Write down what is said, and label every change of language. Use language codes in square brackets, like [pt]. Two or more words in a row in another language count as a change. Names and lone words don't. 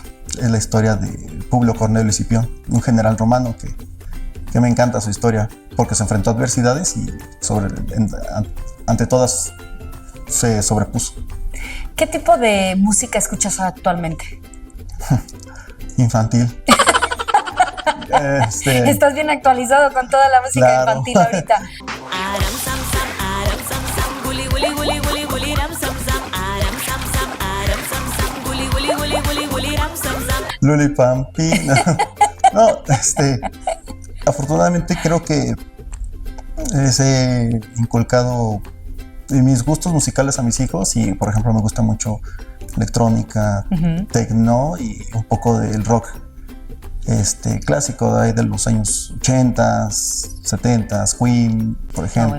[es] Es la historia de Publio Cornelio Escipión, un general romano que me encanta su historia porque se enfrentó a adversidades y ante todas se sobrepuso. ¿Qué tipo de música escuchas actualmente? Infantil. Estás bien actualizado con toda la música infantil ahorita. Aram sam sam, aram sam sam, guli guli guli guli guli ram sam sam, aram sam sam, aram sam sam, guli guli guli guli guli ram sam sam. Lulipampi. No, afortunadamente creo que les he inculcado mis gustos musicales a mis hijos y, por ejemplo, me gusta mucho electrónica, techno y un poco del rock clásico de los años 80s, 70s, Queen, por ejemplo.